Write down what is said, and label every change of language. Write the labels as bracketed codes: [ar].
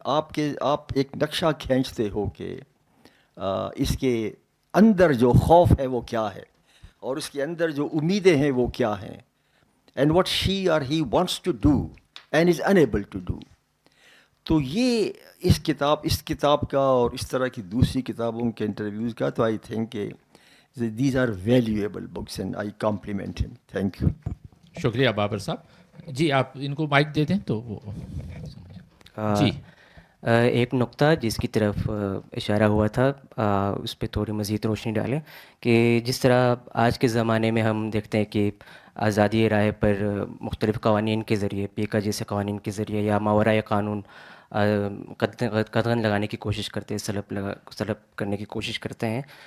[ur] آپ ایک نقشہ کھینچتے ہو کہ اس کے اندر جو خوف ہے وہ کیا ہے اور اس کے اندر جو امیدیں ہیں وہ کیا ہیں، [en] and what she or he wants to do [ur] and is unable to do. تو یہ اس کتاب کا اور اس طرح کی دوسری کتابوں کے انٹرویوز کا تو [en] I think these are valuable books and I compliment him. Thank you. [ur] شکریہ بابر صاحب. جی آپ ان کو مائک دے دیں تو وہ جی. ایک نقطہ جس کی طرف اشارہ ہوا تھا اس پہ تھوڑی مزید روشنی ڈالیں کہ جس طرح آج کے زمانے میں ہم دیکھتے ہیں کہ آزادی رائے پر مختلف قوانین کے ذریعے، پیکا جیسے قوانین کے ذریعے یا ماورائے قانون قدغن لگانے کی کوشش کرتے ہیں، سلب کرنے کی کوشش کرتے ہیں.